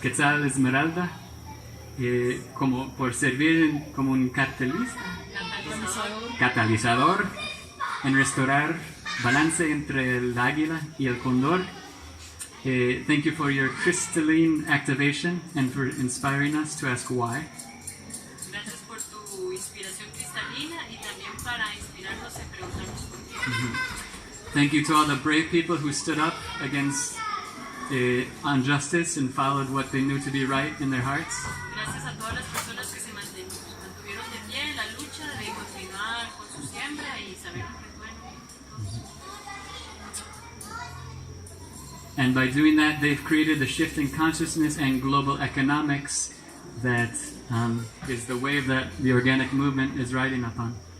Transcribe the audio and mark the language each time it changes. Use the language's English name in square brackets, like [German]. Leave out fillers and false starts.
[Spanish] Quetzal Esmeralda, como por servir como un catalizador en restaurar balance entre el águila y el cóndor. [English] Thank you for your crystalline activation and for inspiring us to ask why. [Spanish] Gracias por tu inspiración cristalina y también para inspirarnos en preguntarnos por qué. [English] Thank you to all the brave people who stood up against injustice and followed what they knew to be right in their hearts. [Spanish] Gracias a todas las personas que se mantuvieron de pie en la lucha de continuar con su siembra y saber lo que es bueno. [English] And by doing that, they've created the shift in consciousness and global economics that is the wave that the organic movement is riding upon.